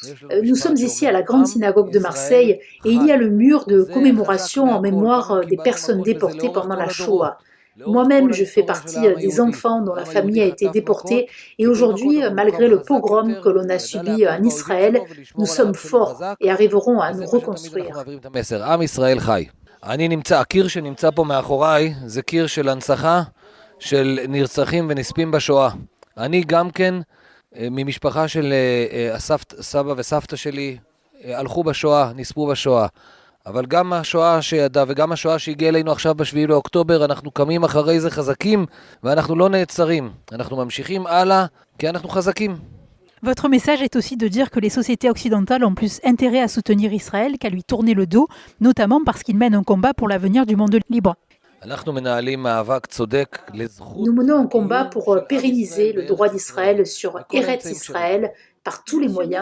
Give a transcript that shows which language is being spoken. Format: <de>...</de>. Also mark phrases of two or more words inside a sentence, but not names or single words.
<fr>Nous sommes ici à la Grande Synagogue de Marseille et il y a le mur de commémoration en mémoire des personnes déportées pendant la Shoah. Moi-même, je fais partie des enfants dont la famille a été déportée et aujourd'hui, malgré le pogrom que l'on a subi en Israël, nous sommes forts et arriverons à nous reconstruire.</fr> <he>הקיר שנמצא פה מאחוריי זה קיר של הנצחה של נרצחים ונספים בשואה. אני גם כן ממשפחה של סבא וסבתא שלי הלכו בשואה, נספו בשואה. אבל גם השואה שידע וגם השואה שהגיעה אלינו עכשיו ב7 לאוקטובר, אנחנו קמים אחרי זה חזקים ואנחנו לא נעצרים. אנחנו ממשיכים הלאה כי אנחנו חזקים.</he> <fr>Votre message est aussi de dire que les sociétés occidentales ont plus intérêt à soutenir Israël qu'à lui tourner le dos, notamment parce qu'il mène un combat pour l'avenir du monde libre. Nous menons un combat pour pérenniser le droit d'Israël sur Eretz Israël par tous les moyens.</fr>